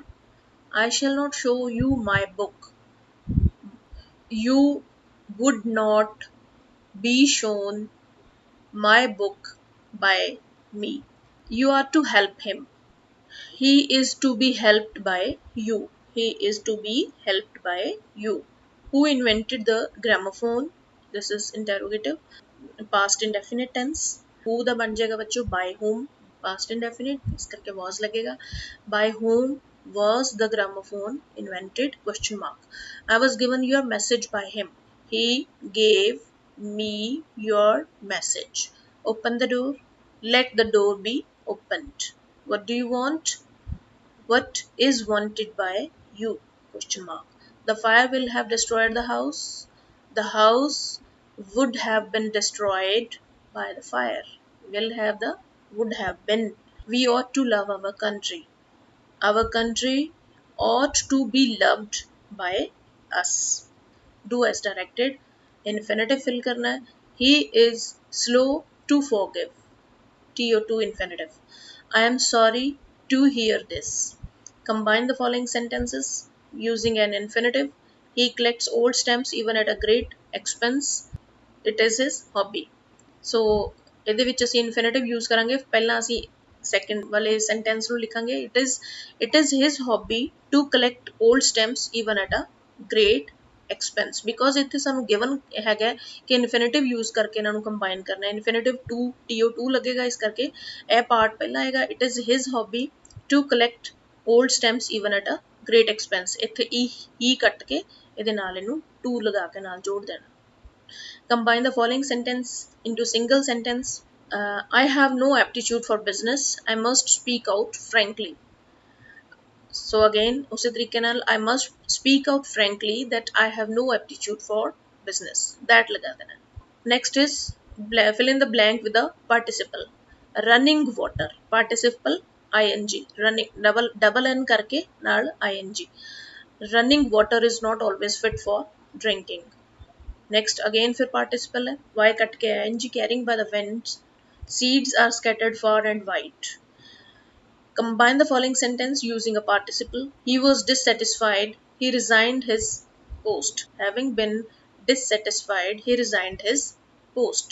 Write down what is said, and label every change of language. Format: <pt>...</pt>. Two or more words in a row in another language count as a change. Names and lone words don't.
<en>I shall not show you my book, you would not be shown my book by me। you are to help him, he is to be helped by you, he is to be helped by you। who invented the gramophone, this is interrogative, past indefinite tense।</en> <pa>who ਦਾ ਬਣ ਜਾਏਗਾ ਬੱਚੋ</pa> <en>by whom, past indefinite,</en> <pa>ਇਸ ਕਰਕੇ was ਲੱਗੇਗਾ।</pa> <en>by whom was the gramophone invented, question mark। I was given your message by him, he gave me your message। open the door, Let the door be opened. What do you want? What is wanted by you? Question mark. The fire will have destroyed the house. The house would have been destroyed by the fire. Will have the would have been. We ought to love our country. Our country ought to be loved by us. Do as directed. Infinitive fill</en> <hi>करना है.</hi> <en>He is slow to forgive. TO2 infinitive. I am sorry to hear this. Combine the following sentences using an infinitive. He collects old stamps even at a great expense. It is his hobby.</en> <pa>ਸੋ ਇਹਦੇ ਵਿੱਚ ਅਸੀਂ</pa> <en>infinitive use</en> <pa>ਕਰਾਂਗੇ. ਪਹਿਲਾਂ ਅਸੀਂ ਸੈਕੰਡ ਵਾਲੇ ਸੈਂਟੈਂਸ ਨੂੰ ਲਿਖਾਂਗੇ.</pa> <en>It is his hobby to collect old stamps even at a great expense.</en> <pa>ਬਿਕੋਜ਼ ਇੱਥੇ ਸਾਨੂੰ ਗਿਵਨ ਹੈਗਾ ਕਿ</pa> <en>infinitive use</en> <pa>ਕਰਕੇ ਇਹਨਾਂ ਨੂੰ ਕੰਬਾਈਨ ਕਰਨਾ ਹੈ.</pa> <en>infinitive to TO2</en> <pa>ਲੱਗੇਗਾ, ਇਸ ਕਰਕੇ ਇਹ ਪਾਰਟ ਪਹਿਲਾਂ ਆਏਗਾ.</pa> <en>It is his hobby to collect old stamps even at a great expense.</en> <pa>ਇੱਥੇ ਈ ਕੱਟ ਕੇ ਇਹਦੇ ਨਾਲ ਇਹਨੂੰ ਟੂ ਲਗਾ ਕੇ ਨਾਲ ਜੋੜ ਦੇਣਾ.</pa> <en>Combine the following sentence into single sentence. I have no aptitude for business. I must speak out frankly. So again,</en> <hi>उसी तरीके</hi> <en>नाल I must speak out frankly that I have no aptitude for business.</en> <hi>That लगा देना.</hi> <en>Next is fill in the blank with the participle. Running water. Participle ing. Running double n</en> <pa>ਕਰਕੇ ਨਾਲ</pa> <en>ing. Running water is not always fit for drinking. Next again फिर participle है. Y कट के ing carrying by the winds. Seeds are scattered far and wide. Combine the following sentence using a participle. He was dissatisfied. He resigned his post. Having been dissatisfied, he resigned his post.</en>